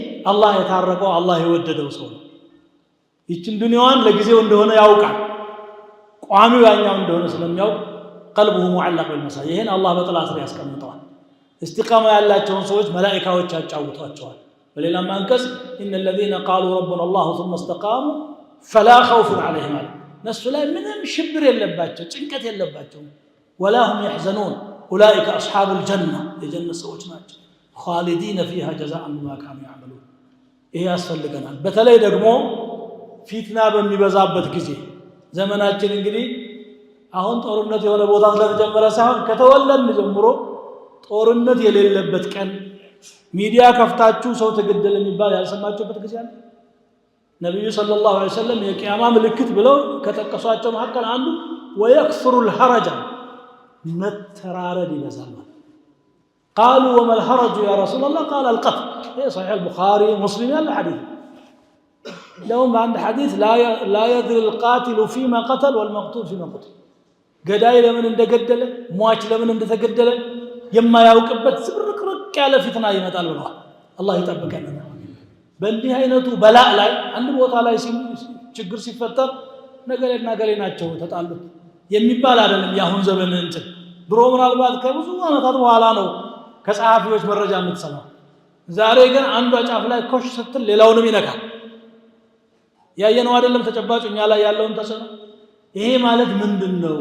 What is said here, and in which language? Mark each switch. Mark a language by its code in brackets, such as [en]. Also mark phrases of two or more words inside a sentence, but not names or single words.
[am] አላህ የታረቀው አላህ የወደደው ሰው ነው። ይችን ዱንያዋን ለጊዜው እንደሆነ ያውቃል። ቋሚው ያኛው እንደሆነ ስለሚያውቅ [ar] قلبه معلق بالمساجد [am] ይሄን አላህ በጥላ ስር ያስቀምጠዋል። እስቲቃማ ያላቸውን ሰዎች መላኢካዎች ያጫውቷቸዋል። በሌላም አንቀጽ [ar] إن الذين قالوا ربنا الله ثم استقاموا فلا خوف عليهم [am] እነሱ ላይ ምንም ሽብር የለባቸው ጭንቀት የለባቸው [ar] ولا هم يحزنون اولئك اصحاب الجنه [am] የጀነት ሰዎች ናቸው [ar] خالدين فيها جزاء بما كانوا يعملون። [am] ይሄ ያስፈልገናል። በተለይ ደግሞ ፊትና በሚበዛበት ጊዜ ዘመናችን እንግዲህ አሁን ጦርነት የሆነ ቦታ ስለተጀመረ ሳይሆን ከተወለድን ጀምሮ ጦርነት የሌለበት ቀን ሚዲያ ከፍታችሁ ሰው ተገደለ የሚባል ያልሰማችሁበት ጊዜ አለ። ነብዩ [ar] صلى الله عليه وسلم [am] የቂያማ ምልክት ብለው ከጠቀሷቸው መካከል አንዱ [ar] ويكثر الحرج [am] መተራረድ ይበዛል። [ar] قالوا وما الحرج يا رسول الله قال القتل في صحيح البخاري ومسلم الحديث لهم عند حديث لا يدري القاتل فيما قتل والمقتول فيما قتل [am] ገዳይ ለምን እንደገደለ ሟች ለምን እንደተገደለ የማያውቅበት ዝብርቅርቅ ያለ ፊትና ይመጣል ብለዋል። አላህ ይጠብቀን። በእንዲህ አይነቱ በላእ ላይ አንድ ቦታ ላይ ችግር ሲፈጠር ነገሌና ገሌ ናቸው ተጣሉት የሚባል አይደለም። የአሁን ዘመን እንትን ድሮ ምናልባት ከብዙ ዓመታት በኋላ ነው ከጸሐፊዎች መረጃ የምትሰማው። ዛሬ ግን አንዷ ጫፍ ላይ ኮሽ ስትል ሌላውንም ይነካል። ያየነው አይደለም ተጨባጭ እኛ ላይ ያለውን ተጽዕኖ። ይሄ ማለት ምንድነው?